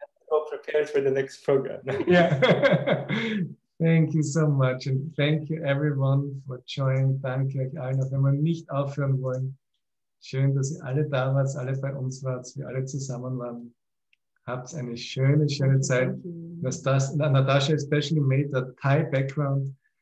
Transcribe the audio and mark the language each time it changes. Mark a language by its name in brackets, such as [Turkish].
[English] Go prepared for the next program. yeah. Thank you so much and thank you everyone for joining. [German] Danke euch allen, auch wenn wir nicht aufhören wollen. Schön, dass ihr alle da wart, alle bei uns wart, wir alle zusammen waren. Habt eine schöne, schöne Zeit. [English] Natasha especially made that Thai background.